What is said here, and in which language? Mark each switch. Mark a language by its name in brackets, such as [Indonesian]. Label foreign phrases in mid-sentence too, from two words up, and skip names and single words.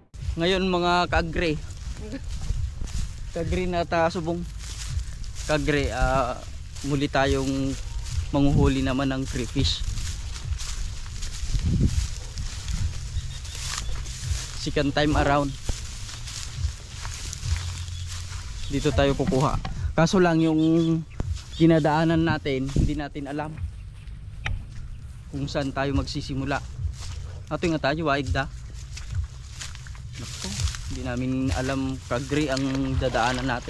[Filipino] Ngayon mga kagre. Kagre na subong. Kagre, muli tayong manghuhuli naman ng crayfish. [English] Second time around. [Filipino] Dito tayo kukuha. Kaso lang yung dinadaanan natin, hindi natin alam kung saan tayo magsisimula. [Iloko] Ato nga tayo, waig da. [Filipino] Naku, hindi namin alam kagre ang dadaanan natin.